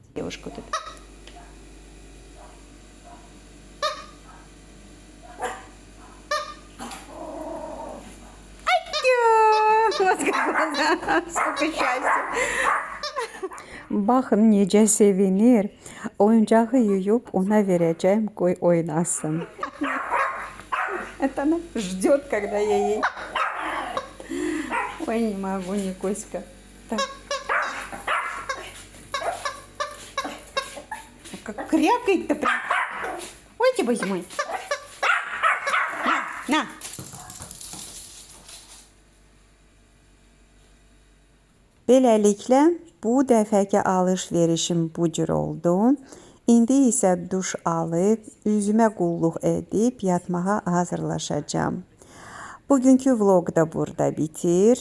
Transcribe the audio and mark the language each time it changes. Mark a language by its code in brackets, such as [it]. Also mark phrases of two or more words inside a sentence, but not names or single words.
[az] Baxın necə sevinir. Oyuncağı yuyub ona verəcəm, qoy oynasın. [ru] Это она ждет, когда я ей. Ой, не могу, Никоська. Так. Как крякает-то прям. Ой, тебе зимой. На. [az] Beləliklə, bu dəfəki alış-verişim bu cür oldu. İndi isə duş alıb, üzümə qulluq edib yatmağa hazırlaşacağam. Bugünkü vloq da burada bitir.